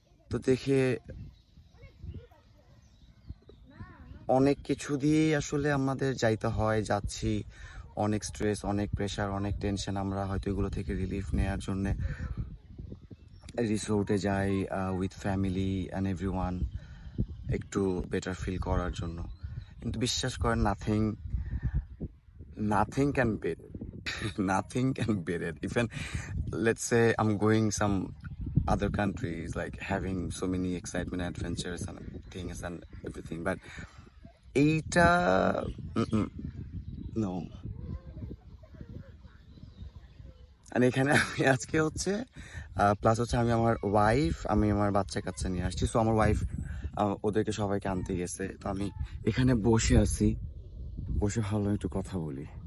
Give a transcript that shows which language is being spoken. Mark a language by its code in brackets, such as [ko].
[bn] তো দেখে অনেক কিছু দিয়েই আসলে আমাদের যাইতে হয়, যাচ্ছি। অনেক স্ট্রেস, অনেক প্রেশার, অনেক টেনশন, আমরা হয়তো এগুলো থেকে রিলিফ নেওয়ার জন্যে রিসোর্টে যাই [en] with family and everyone, [bn] একটু বেটার ফিল করার জন্য। কিন্তু বিশ্বাস করেন, [en] nothing can beat it. Nothing can beat it. Even let's say I'm going some other countries, like having so many excitement, adventures and things and everything, but [bn] এইটা [en] No. [bn] আর এখানে আমি আজকে হচ্ছে প্লাস হচ্ছে আমি আমার বাচ্চা কাচ্চা নিয়ে আসছি। সো আমার ওয়াইফ ওদেরকে সবাইকে আনতে গেছে। তো আমি এখানে বসে আছি, বসে ভালো একটু কথা বলি।